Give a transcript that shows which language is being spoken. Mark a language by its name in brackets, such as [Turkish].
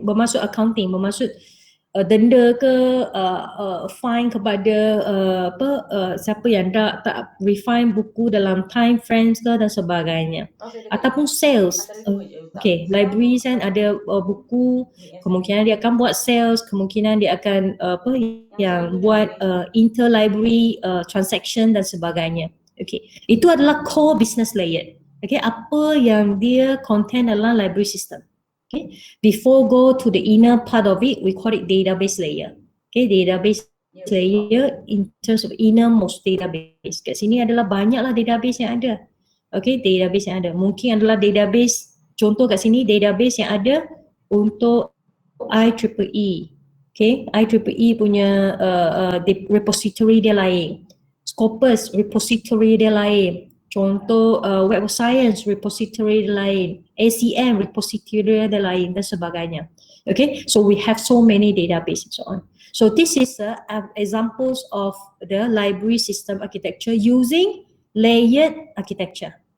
[Malay] Bermaksud accounting, bermaksud denda ke fine kepada siapa yang tak refine buku dalam time frames ke dan sebagainya. Ataupun sales. Okay, library kan ada buku, kemungkinan dia akan buat sales, kemungkinan dia akan yang buat interlibrary transaction dan sebagainya. Okay, itu adalah core business layer. Okay, apa yang dia contain dalam library system. [English] Okay, before go to the inner part of it, we call it database layer. Okay, database layer in terms of innermost database. [Malay] Kat sini adalah banyaklah database yang ada. Okay, database yang ada. Mungkin adalah database, contoh kat sini database yang ada untuk IEEE. Okay, IEEE punya repository dia lain. Scopus repository dia lain. Contoh Web of Science repository dia lain. ACM repository dia lain dan sebagainya. [English] Okay, so we have so many database and so on. So this is examples of the library system architecture using layered architecture.